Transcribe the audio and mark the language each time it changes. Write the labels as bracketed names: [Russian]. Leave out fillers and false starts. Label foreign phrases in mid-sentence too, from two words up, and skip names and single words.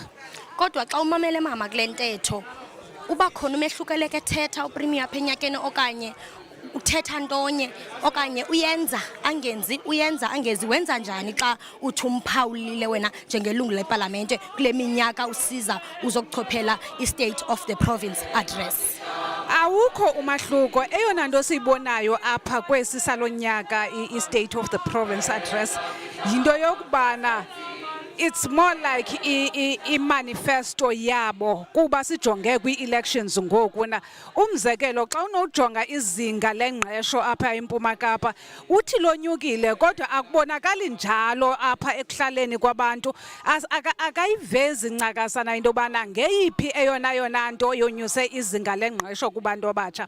[Xhosa] Kodwa xa umamele mama kule ntetho uba khona umehlukeleke ethetha uPremier apha enyakeni okanye uthetha ntonye okanye uyenza angenzi uyenza angezi wenza njani xa uthi umphawulile wena njengelungu leParliament kule minyaka usiza uzokuchophela i-State of the Province address? Awukho umahluko. Eyona nto siyibonayo apha kwesi salonyaka i-State of the Province address yinto yokubana [English] it's more like [Xhosa] i-manifesto yabo kuba sijonge kwi-elections ngoku na. Umzekelo xa unojonga izinga lengqesho apha eMpuma Kapa uthi lonyukile kodwa akubonakali njalo apha ekuhlaleni kwabantu. Akayivezi ncakasana into bana ngeyiphi eyona nto yonyuse izinga lengqesho kubantu abatsha.